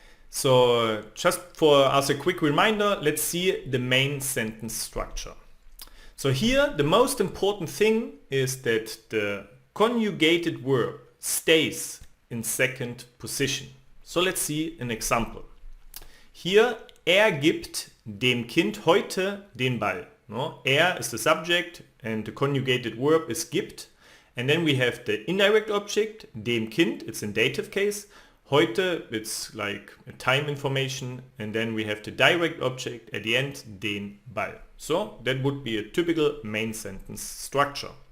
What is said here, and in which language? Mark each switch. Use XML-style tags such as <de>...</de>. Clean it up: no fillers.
<en>So just for as a quick reminder, let's see the main sentence structure. So here the most important thing is that the conjugated verb stays in second position. So let's see an example.</en> <de>Hier, gibt dem Kind heute den Ball.</de> <en>No? Is the subject and the conjugated verb is gibt. And then we have the indirect object,</en> <de>dem Kind,</de> <en>it's in dative case. Heute, it's like a time information, and then we have the direct object at the end,</en> <de>den Ball.</de> <en>So that would be a typical main sentence structure.</en>